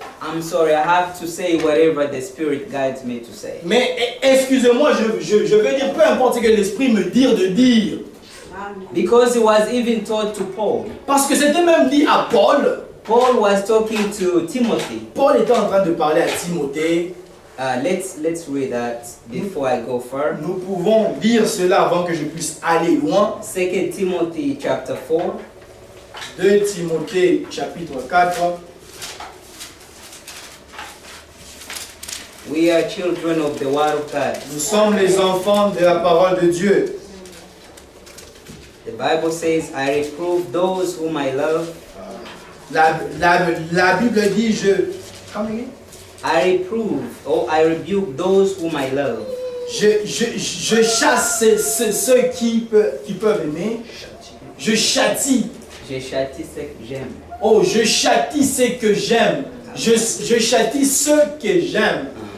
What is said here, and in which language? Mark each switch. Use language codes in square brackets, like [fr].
[en] I'm sorry, I have to say whatever the Spirit guides me to say. [fr] Mais excusez-moi, je veux dire peu importe ce que l'esprit me dit de dire. [en] Because it was even taught to Paul. [fr] Parce que c'était même dit à Paul. [en] Paul was talking to Timothy. [fr] Paul était en train de parler à Timothée. [en] Let's read that before I go further. [fr] Nous pouvons lire cela avant que je puisse aller loin. [en] 2 Timothy chapter 4. [fr] 2 Timothée chapitre 4. [en] We are children of the Word of God. [fr] Nous sommes les enfants de la parole de Dieu. [en] The Bible says, I reprove those whom I love. [fr] La Bible dit, [en] Come again? I reprove or I rebuke those whom I love. [fr] Je chasse ceux qui peuvent aimer. Je châtie. Je châtie ceux que j'aime. Oh, je châtie ceux que j'aime. Je châtie ceux que j'aime.